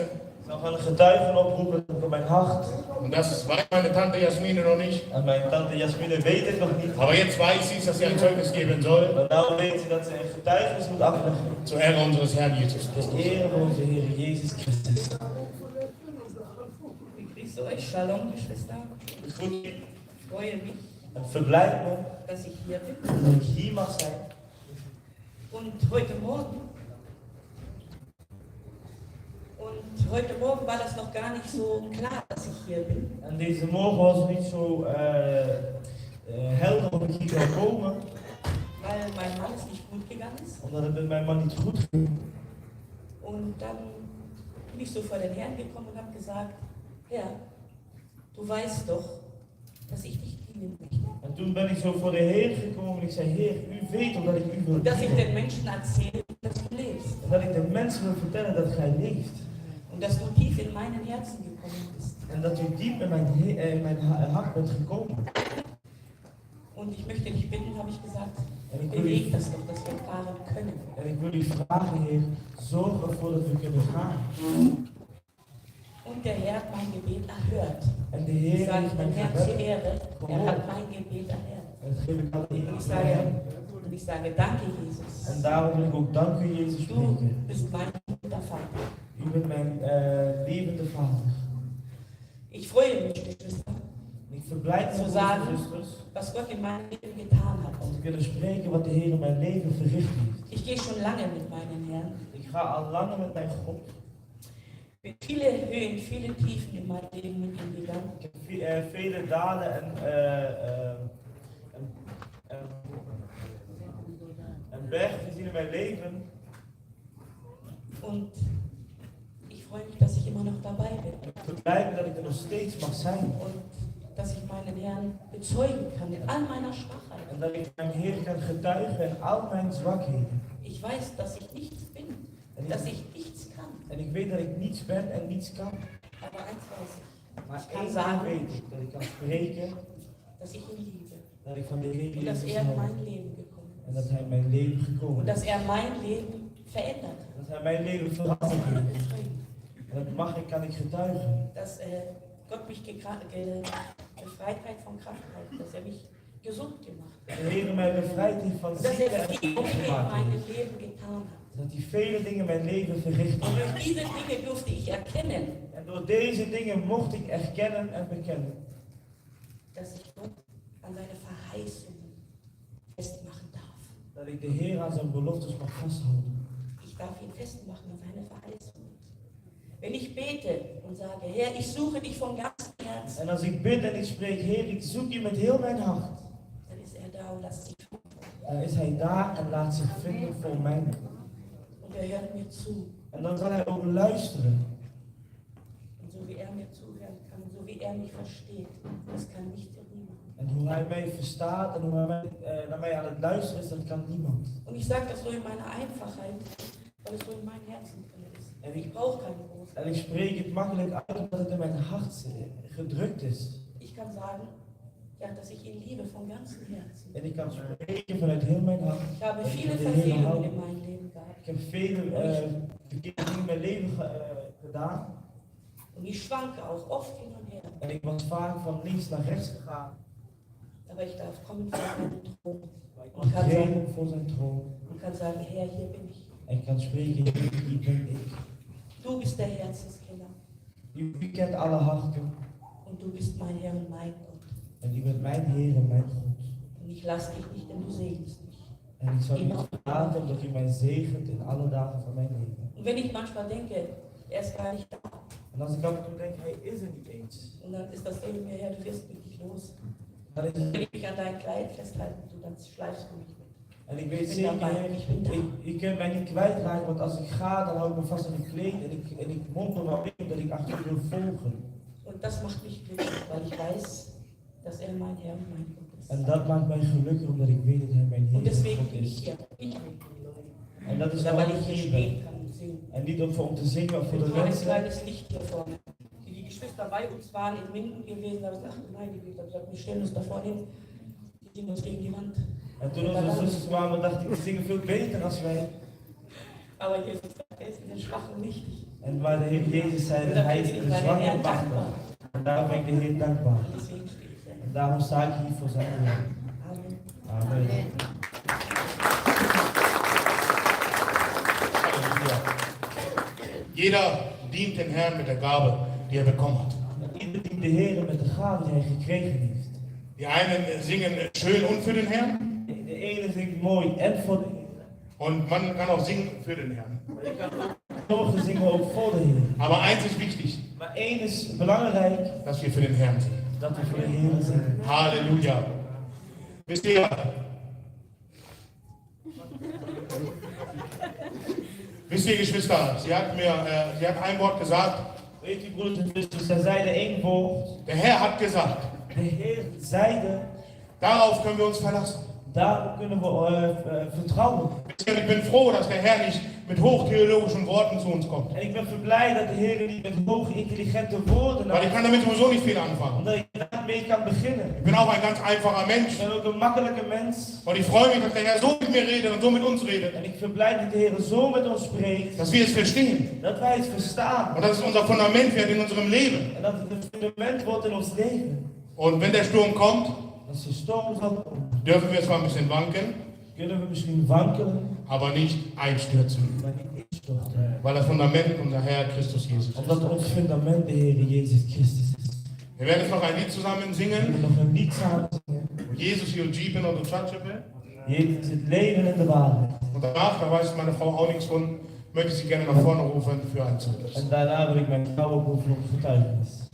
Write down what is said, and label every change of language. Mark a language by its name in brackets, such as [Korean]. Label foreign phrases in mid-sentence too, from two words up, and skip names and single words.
[Dutch] Ik zal een getuigen oproepen voor mijn hart. [German] Und das weiß meine Tante Jasmine noch nicht. [Dutch] En mijn tante Jasmine weet het nog niet. [German] Aber jetzt weiß sie, dass sie ein Zeugnis geben soll. [Dutch] Maar nou weet ze dat ze een getuigenis moet afleggen. [German] Zur Ehre unseres Herrn Jesus [Dutch] Ter [German] Christus. [Dutch] ere van onze Heer Jezus Christus. [German] Ich grüße euch, Shalom, Geschwister. [Dutch] Het goed [German] Ich freue mich, [Dutch] het verblijft me [German] dass ich hier bin. [Dutch] dat ik hier mag zijn. [German] Und heute Morgen war das noch gar nicht so klar, dass ich hier bin. [Dutch] En deze morgen was het niet zo helder of ik hier zou komen. [German] Weil mein Mann es nicht gut gegangen ist. [Dutch] Omdat het met mijn man niet goed ging. [German] Und dann bin ich so vor den Herrn gekommen und habe gesagt, Herr, du weißt doch, dass ich dich dienen möchte. [Dutch] En toen ben ik zo voor de Heer gekomen en ik zei, Heer, u weet omdat ik u wil [German] Und dass ich [Dutch] dienen. [German] den Menschen erzähle, dass du lebst. [Dutch] En dat ik de mensen wil vertellen dat gij leeft. [German] Und dass du tief in meinen Herzen gekommen bist. [Dutch] En dat u diep in mijn hart bent gekomen. [German] Und ich möchte dich bitten, habe ich gesagt, [Dutch] En ik wil beweg u, [German] das doch, dass wir fahren können. [Dutch] en ik wil u vragen, Heer, zorg ervoor dat we kunnen gaan. [German] Und der Herr hat mein Gebet erhört. [Dutch] En de [German] Ich [Dutch] Heer [German] sage [Dutch] heeft [German] dem [Dutch] mijn [German] Herrn zur [Dutch] gebed. [German] Ehre, er hat mein Gebet erhört. [Dutch] En dat geef ik alle eer [German] Und [Dutch] aan [German] ich [Dutch] de [German] sage, [Dutch] Heer. [German] und ich sage, danke Jesus. [Dutch] En daarom wil ik ook dank u, Jezus, [German] Du [Dutch] spreken. [German] bist mein guter Vater. [Dutch] U bent mijn levende Vader. [German] Ich freue mich, Geschwister, [Dutch] En ik verblijd me, [German] Zo [Dutch] broeders [German] zagen. [Dutch] en zusters, [German] was Gott in meinem Leben getan hat. [Dutch] om te kunnen spreken wat de Heer in mijn leven verricht heeft. [German] Ich gehe schon lange mit meinem Herrn. [Dutch] Ik ga al langer met mijn God. [German] Bin viele Höhen, viele Tiefen in meinem Leben mit ihm gegangen. [Dutch] Ik heb vele dalen en bergen gezien in mijn leven. [German] Und ich freue mich, dass ich immer noch dabei bin. [Dutch] Ik verblijd me dat ik er nog steeds mag zijn. [German] Und dass ich meinen Herrn bezeugen kann in all meiner Schwachheit. [Dutch] En dat ik mijn Heer kan getuigen in al mijn zwakheden. [German] Ich weiß, dass ich nichts bin, dass ich nichts kann. [Dutch] En ik weet dat ik niets ben en niets kan. [German] Aber eins weiß ich. [Dutch] Maar [German] Ich kann [Dutch] één ding [German] sagen, [Dutch] weet ik, dat ik kan spreken, [German] dass ich ihn liebe. [Dutch] dat ik van de Heer [German] Und dass [Dutch] Jezus [German] er in [Dutch] hou. [German] mein Leben gekommen [Dutch] En [German] ist. [Dutch] dat Hij mijn leven gekomen [German] Und [Dutch] is. [German] dass er mein Leben verändert hat. [Dutch] Dat Hij mijn leven veranderd [German] Das kann [Dutch] heeft. [German] ich bezeugen. [Dutch] En dat mag ik, kan ik getuigen. [German] Dass Gott mich befreit hat von Krankheit, dass er mich gesund gemacht hat. [Dutch] De Heer mij bevrijd heeft van [German] Und dass [Dutch] ziekte [German] er [Dutch] en [German] viele [Dutch] gezond [German] Dinge in [Dutch] gemaakt heeft. [German] meinem Leben getan hat. [Dutch] Dat Hij vele dingen in mijn leven verricht [German] Und [Dutch] heeft. [German] durch diese Dinge durfte ich erkennen, [Dutch] En door deze dingen mocht ik erkennen en bekennen. [German] dass ich Gott an seine Verheißungen festmachen darf. [Dutch] Dat ik de Heer aan zijn beloftes mag vasthouden. [German] Ich darf ihn festmachen an seine Verheißungen. Wenn ich bete und sage, Herr, ich suche dich von ganzem Herzen, [Dutch] En als ik bid en ik spreek, Heer, ik zoek je met heel mijn hart. [German] dann ist er da und lässt sich finden. [Dutch] Dan is Hij daar en laat zich vinden voor mij. [German] Und er hört mir zu. [Dutch] En dan zal Hij ook luisteren. [German] Und so wie er mir zuhören kann, so wie er mich versteht, das kann nicht und niemand. [Dutch] En hoe Hij mij verstaat en hoe Hij naar mij aan het luisteren is, dat kan niemand. [German] Und ich sage das so in meiner Einfachheit, weil es so in mein Herzen drin ist. Ich brauche keine große. [Dutch] En ik spreek het makkelijk uit omdat het in mijn hart gedrukt is. [German] Ich kann sagen, ja, dass ich ihn liebe von ganzem Herzen. [Dutch] En ik kan spreken vanuit heel mijn hart. [German] Ich habe [Dutch] dat ik [German] viele [Dutch] van de Heer [German] Verfehlungen [Dutch] hou. [German] in meinem Leben gehabt. [Dutch] Ik heb vele verkeerde dingen in mijn leven gedaan. [German] Und ich schwanke auch oft hin und her. [Dutch] En ik was vaak van links naar rechts gegaan. [German] Aber ich darf kommen vor seinen Thron [Dutch] Maar ik mag treden voor zijn troon. [German] und kann sagen, Herr, hier bin ich. [Dutch] En ik kan spreken, Heer, hier ben ik. [German] Du bist der Herzenskenner. [Dutch] U kent alle harten. [German] Und du bist mein Herr und mein Gott. [Dutch] En u bent mijn Heer en mijn God. [German] Und ich lasse dich nicht, denn du segnest mich. [Dutch] En ik zal u niet verlaten omdat u mij zegent in alle dagen van mijn leven. [German] Und wenn ich manchmal denke, er ist gar nicht da, [Dutch] En als ik af en toe denk, hij is er niet eens. [German] und dann ist das so in mir, Herr, du wirst mich nicht los. [Dutch] Dan is het, [German] Wenn ich mich an dein Kleid festhalten tue, dann schleifst du mich mit. [Dutch] en ik weet zeker, Heer, je kunt mij niet kwijtraken, want als ik ga, dan hou ik me vast aan het kleed en ik mompel maar mee omdat ik achter u wil volgen. [German] Und das macht mich glücklich, weil ich weiß, dass er mein Herr und mein Gott ist. [Dutch] En dat maakt mij gelukkig omdat ik weet dat hij mijn Heer [German] Und [Dutch] en [German] deswegen [Dutch] God [German] bin ich [Dutch] is. [German] hier. Ich will die Leute. [Dutch] En dat is [German] Oder [Dutch] waarom [German] weil [Dutch] ik [German] ich hier [Dutch] hier ben. [German] stehen kann und singen. [Dutch] En niet om te zingen of voor [German] Es [Dutch] de [German] war ein [Dutch] mensen. [German] kleines Licht hier vorne. Die Geschwister bei uns waren in Minden gewesen, da habe ich gesagt, ach nein, die gesagt, wir stellen uns da vorne hin, die singen uns gegen die Wand. [Dutch] En toen onze zusters kwamen, dacht ik, die zingen veel beter als wij. [German] Aber Jesus sagt, er ist in den Schwachen mächtig. [Dutch] En waar de Heer Jezus zei, [German] Und [Dutch] dat [German] dafür [Dutch] hij [German] bin [Dutch] is [German] ich [Dutch] de [German] meinem [Dutch] zwakke [German] Herrn [Dutch] machtig. [German] dankbar. [Dutch] En daarom ben ik de Heer dankbaar. [German] Und deswegen stehe ich da. [Dutch] En daarom sta ik hier voor zijn Heer. [German] Amen. [Dutch] Amen. Halleluja. [German] Jeder dient den Herrn mit der Gabe, die er bekommen hat. [Dutch] En ieder dient de Heer met de gave die hij gekregen heeft. [German] Die einen singen schön und für den Herrn. [Dutch] De ene zingt mooi en voor de Heer. [German] Und man kann auch singen für den Herrn. [Dutch] Sommigen zingen ook voor de Heer. [German] Aber eins ist wichtig, [Dutch] Maar één is belangrijk, [German] dass wir für den Herrn singen. [Dutch] dat we voor de Heer zingen. Halleluja. [German] Wisst ihr, Geschwister, sie hat ein Wort gesagt. [Dutch] Weet u, broeders en zusters, zij zeiden één woord. [German] Der Herr hat gesagt, [Dutch] De Heer zeide, [German] darauf können wir uns verlassen. [Dutch] daarop kunnen we vertrouwen. [German] Wisst ihr, ich bin froh, dass der Herr nicht mit hochtheologischen Worten zu uns kommt. [Dutch] En ik ben blij dat de Heer niet met hoge intelligente woorden [German] Weil ich kann damit sowieso nicht viel anfangen. [Dutch] omdat ik daarmee kan beginnen. [German] Ich bin auch ein ganz einfacher Mensch. [Dutch] Ik ben ook een makkelijke mens. [German] Und ich freue mich, dass der Herr so mit mir redet und so mit uns redet, [Dutch] En ik ben blij dat de Heer zo met ons spreekt. [German] dass wir es verstehen. [Dutch] Dat wij het verstaan. [German] Und dass es unser Fundament wird in unserem Leben. [Dutch] En dat het een fundament wordt in ons leven. [German] Und wenn der Sturm kommt, [Dutch] Als de storm zal komen, [German] dürfen wir zwar ein bisschen wanken, [Dutch] kunnen we misschien wankelen, [German] aber nicht einstürzen. [Dutch] maar niet instorten. [German] Weil das Fundament unser Herr Christus Jesus ist. [Dutch] Omdat ons fundament de Heer Jezus Christus is. [German] Wir werden jetzt noch ein Lied zusammen [Dutch] We [German] singen. [Dutch] willen nog een lied samen zingen. Jesus hier Jeepen und Uchachepe. Jezus is het leven en de waarheid. [German] Und danach, da weiß meine Frau auch nichts von, möchte ich Sie gerne nach vorne rufen für ein Zeugnis. [Dutch] En daarna wil ik mijn vrouw ook over op getuigenis.